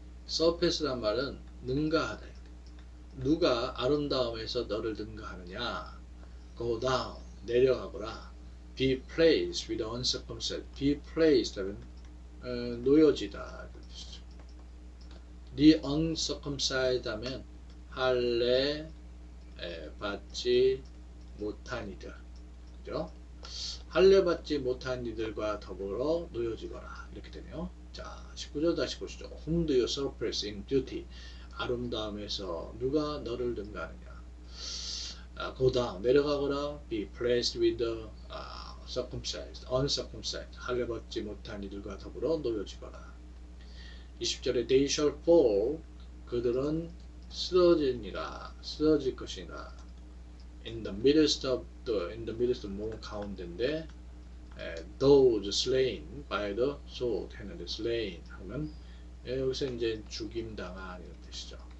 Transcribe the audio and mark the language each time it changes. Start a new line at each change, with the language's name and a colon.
Korean: surpass란 말은 능가하다. 누가 아름다움에서 너를 능가하느냐?
English: Go down
Korean: 내려가거라.
English: Be placed with the uncircumcised. Be placed
Korean: 하면 놓여지다.
English: The uncircumcised
Korean: 하면 할례 받지 못한 이들, 그죠? 할례 받지 못한 이들과 더불어 놓여지거라 이렇게 되네요. 자, 19절 다시 보시죠.
English: Whom do you surpass in beauty?
Korean: 아름다움에서 누가 너를 능가하느냐?
English: Go down
Korean: 내려가거라.
English: Be placed with the circumcised, uncircumcised.
Korean: 할례 받지 못한 이들과 더불어 놓여지거라. 20절에
English: They shall fall.
Korean: 그들은 쓰러질 것이니라.
English: In the midst of
Korean: 몸 가운데인데
English: those slain by the sword
Korean: 했는데
English: slain
Korean: 하면 여기서 이제 죽임당한 이런 뜻이죠.